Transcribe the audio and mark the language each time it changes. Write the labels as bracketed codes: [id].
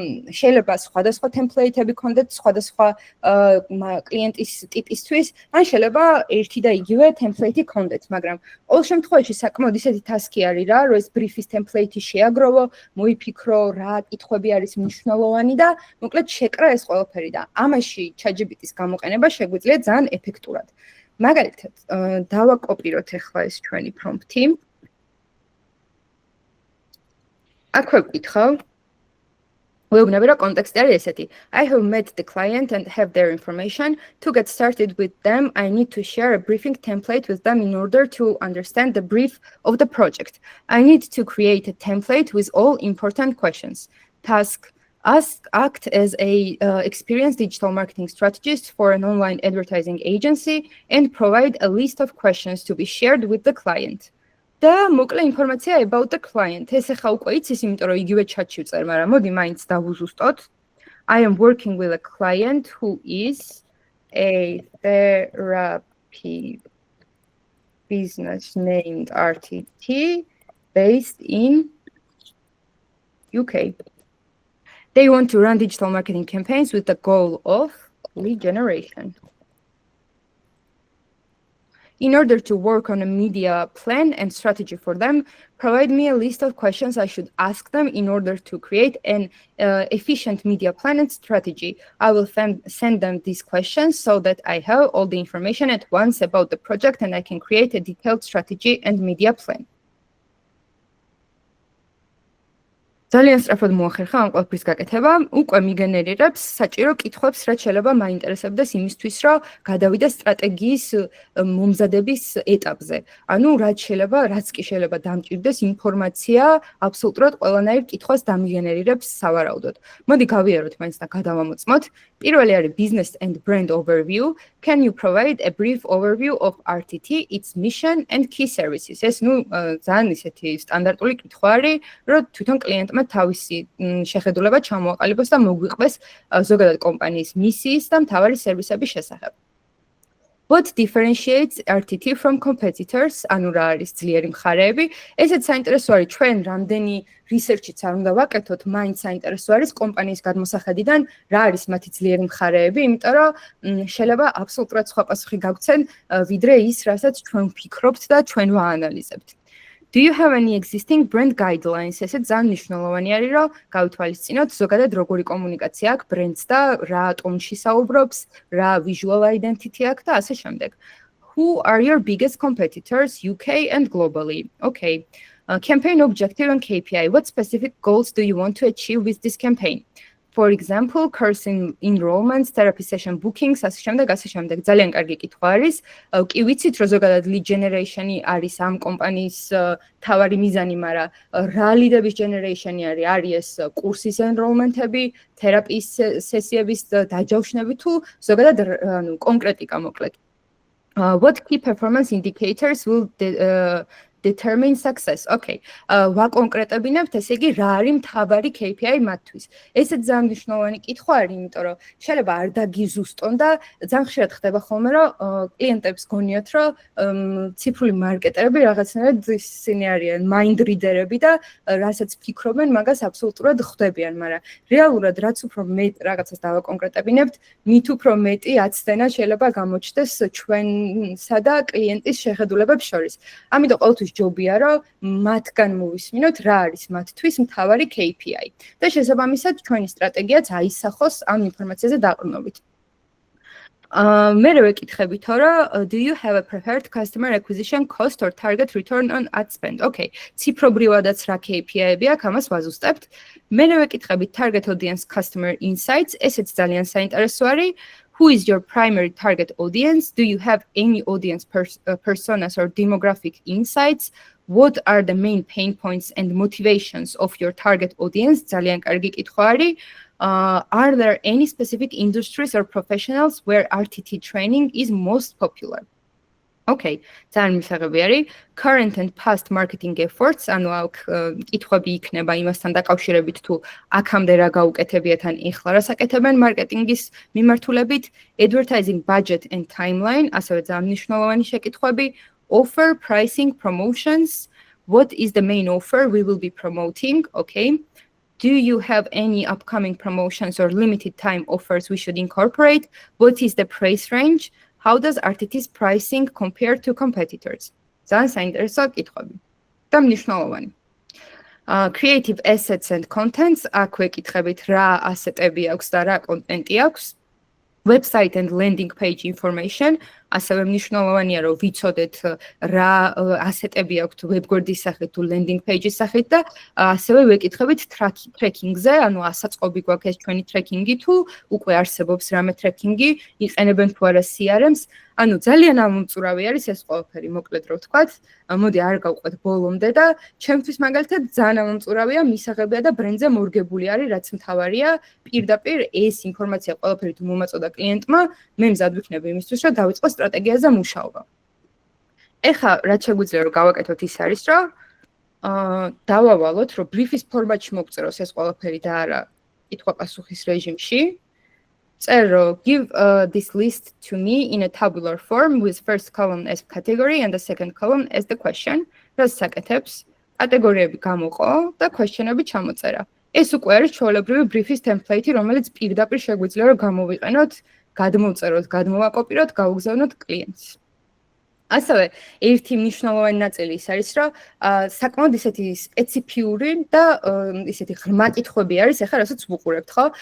[ka] შეიძლება სხვადასხვა ტემპლეიტები ქონდეთ სხვადასხვა კლიენტის ტიპისთვის, ან შეიძლება ერთი და იგივე ტემპლეიტი ქონდეთ, მაგრამ ყოველ შემთხვევაში საკმაოდ ისეთი ტასკი არის რა, რომ ეს ბრიფის ტემპლეიტი შეაგროვო, მოიფიქრო, რა კითხვები არის მნიშვნელოვანი და მოკლედ შეკრა ეს ყველაფერი და ამაში ChatGPT-ს გამოყენება შეგვიძლია ძალიან ეფექტურად. მაგალითად, დავაკოპიროთ ახლა ეს ჩვენი პრომპტი. აქვე ვკითხავ [en] We'll context [ka] eseti. [en] I have met the client and have their information. To get started with them, I need to share a briefing template with them in order to understand the brief of the project. I need to create a template with all important questions. Task: act as a experienced digital marketing strategist for an online advertising agency and provide a list of questions to be shared with the client. [ka] და მოკლე ინფორმაცია [en] about the client. [ka] ეს ახლა უკვე იცის, იმიტომ რომ იგივე chat-ში ვწერ, მაგრამ მოდი მაინც დავუზუსტოთ. [en] I am working with a client who is a therapy business named RTT based in UK. They want to run digital marketing campaigns with the goal of lead generation. In order to work on a media plan and strategy for them, provide me a list of questions I should ask them in order to create an efficient media plan and strategy. I will send them these questions so that I have all the information at once about the project and I can create a detailed strategy and media plan. [ka] ძალიან სწრაფად მოახერხა ამ ყველაფრის გაკეთება. უკვე მიგენერირებს საჭირო კითხვებს, რაც შეიძლება მაინტერესებდეს იმისთვის, რომ გადავიდე სტრატეგიის მომზადების ეტაპზე. ანუ რაც კი შეიძლება დამჭირდეს ინფორმაცია აბსოლუტურად ყველანაირ კითხვას დამიგენერირებს სავარაუდოდ. მოდი გავიაროთ მაინც და გადავამოწმოთ. პირველი არის [en] business and brand overview. Can you provide a brief overview of RTT, its mission and key services? [ka] ეს ძალიან ისეთი სტანდარტული კითხვა არის, რომ თვითონ კლიენტმა თავისი შეხედულება ჩამოაყალიბოს და მოგვიყვეს ზოგადად კომპანიის მისიის და მთავარი სერვისების შესახებ. [en] What differentiates RTT from competitors? [ka] ანუ რა არის ძლიერი მხარეები? ესეც საინტერესო არის ჩვენ რამდენი research-იც არ უნდა ვაკეთოთ, მაინც საინტერესო არის კომპანიის გადმოსახედიდან რა არის მათი ძლიერი მხარეები, იმიტომ რომ შეიძლება აბსოლუტურად სხვა პასუხი გავცენ, ვიდრე ის, რასაც ჩვენ ვფიქრობთ და ჩვენ ვაანალიზებთ. [en] Do you have any existing brand guidelines? [ka] ესეც ძალიან მნიშვნელოვანი არის, რომ გავითვალისწინოთ ზოგადად როგორი კომუნიკაცია აქვს ბრენდს და რა ტონში საუბრობს, რა [en] visual identity [ka] აქვს და ასე შემდეგ. [en] Who are your biggest competitors UK and globally? Okay. Campaign objective and KPI. What specific goals do you want to achieve with this campaign? For example, course enrollments, therapy session bookings, [ka] ასე შემდეგ, ასე შემდეგ. ძალიან კარგი კითხვა არის. კი ვიცით, რომ ზოგადად lead generation-ი არის ამ კომპანიის თავარი მიზანი, მაგრამ რა lead-ების generation-ი არის ეს კურსის enrollment-ები, თერაპიის სესიების დაჯავშნები თუ ზოგადად ანუ კონკრეტიკა მოკლედ. [en] What key performance indicators will determine success. Okay. [ka] ვაკონკრეტებინებთ, ესე იგი, რა არის მთავარი KPI მათთვის. ესეც ძალიან მნიშვნელოვანი კითხვა არის, იმიტომ რომ შეიძლება არ დაგიზუსტონ და ძალიან ხშირად ხდება ხოლმე, რომ კლიენტებს გონიათ, რომ ციფრული მარკეტერები რაღაცნაირად ისინი არიან mind reader-ები და რასაც ფიქრობენ, მაგას აბსოლუტურად ხვდებიან, მაგრამ რეალურად რაც უფრო მეტ რაღაცას დავაკონკრეტებინებთ, მით უფრო მეტი აცდენა შეიძლება გამოჩნდეს ჩვენსა და კლიენტის შეხედულებებს შორის. ამიტომ ყოველთვის ჯობია, რომ მათგან მოვისმინოთ, რა არის მათთვის მთავარი KPI. და შესაბამისად, ჩვენი სტრატეგიაც აისახოს ამ ინფორმაციაზე დაყრდნობით. მერე ვეკითხებითო, რომ [en] do you have a preferred customer acquisition cost or target return on ad spend? Okay. [ka] ციფრობრივადაც რა KPI-ები აქვს, ამას ვაზუსტებთ. მერე ვეკითხებით [en] target audience customer insights, [ka] ესეც ძალიან საინტერესო არის. [en] Who is your primary target audience? Do you have any audience personas or demographic insights? What are the main pain points and motivations of your target audience? [ka] ძალიან კარგი კითხვა არის. [en] Are there any specific industries or professionals where RTT training is most popular? [ka] Okay, ძალიან მისაღები არის. [en] Current and past marketing efforts, [ka] ანუ აქ კითხვები იქნება იმასთან დაკავშირებით თუ აქამდე რა გაუკეთებიათ ან ეხლა რა საკეთებენ მარკეტინგის მიმართულებით, [en] advertising budget and timeline, [ka] ასევე ძალიან მნიშვნელოვანი შეკითხვები, [en] offer, pricing, promotions, what is the main offer we will be promoting? Okay. Do you have any upcoming promotions or limited time offers we should incorporate? What is the price range? How does RTT's pricing compare to competitors? [ka] ძალიან საინტერესო კითხვები. და მნიშვნელოვანი. [en] Creative assets and contents, [ka] აქ ვეკითხებით რა ასეტები აქვს და რა კონტენტი აქვს. [en] Website and landing page information, [ka] ასევე მნიშვნელოვანია რომ ვიცოდეთ რა ასეტები აქვთ webguard-ის სახით თუ landing page-ის სახით და ასევე ვეკითხებით tracking-ზე, ანუ ასაწყობი გვაქვს ეს ჩვენი tracking-ი თუ უკვე არსებობს რამე tracking-ი, იყენებენ თუ არა CRM-ს, ანუ ძალიან ამომწურავი არის ეს ყველაფერი, მოკლედ რო ვთქვათ, მოდი არ გავყვეთ ბოლომდე და ჩემთვის მაგალითად ძალიან ამომწურავია, მისაღებია და ბრენდზე მორგებული არის, რაც მთავარია, პირდაპირ ეს ინფორმაცია ყველაფერი თუ მომაწოდა კლიენტმა, მე მზად ვიქნები იმისთვის, რომ დავიწყო სტრატეგიაზე მუშაობა. ეხლა რაც შეგვიძლია რომ გავაკეთოთ ის არის, რომ დავავალოთ, რომ brief-ის ფორმატში მოგწეროს ეს ყველაფერი და არა კითხვა-პასუხის რეჟიმში. წერო, [en] give this list to me in a tabular form with first column as category and the second column as the question. [ka] რაც საკეთებს, კატეგორიები გამოყო და question-ები ჩამოწერა. ეს უკვე არის ჩვეულებრივი brief-ის template, რომელიც პირდაპირ შეგვიძლია რომ გამოვიყენოთ, გადმოვწეროთ, გადმოვაკოპიროთ, გავუგზავნოთ კლიენტს. ასევე ერთი მნიშვნელოვანი ნაწილი ის არის, რომ საკმაოდ ისეთი სპეციფიური და ისეთი ღრმა კითხვები არის, ახლა რასაც ვუყურებთ, ხო?